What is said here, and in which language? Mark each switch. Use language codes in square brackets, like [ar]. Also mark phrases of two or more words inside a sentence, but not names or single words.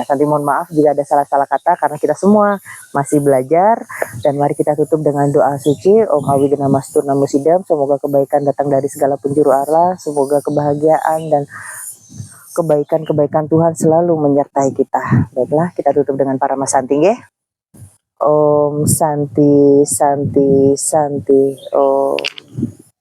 [id] Santi mohon maaf jika ada salah-salah kata karena kita semua masih belajar, dan mari kita tutup dengan doa suci. [sa] Om Awigena Mastur Namo Sidam. [id] Semoga kebaikan datang dari segala penjuru Allah, semoga kebahagiaan dan kebaikan-kebaikan Tuhan selalu menyertai kita. Baiklah, kita tutup dengan para Mas Santi nggih. [sa] Om Santi Santi Santi Om.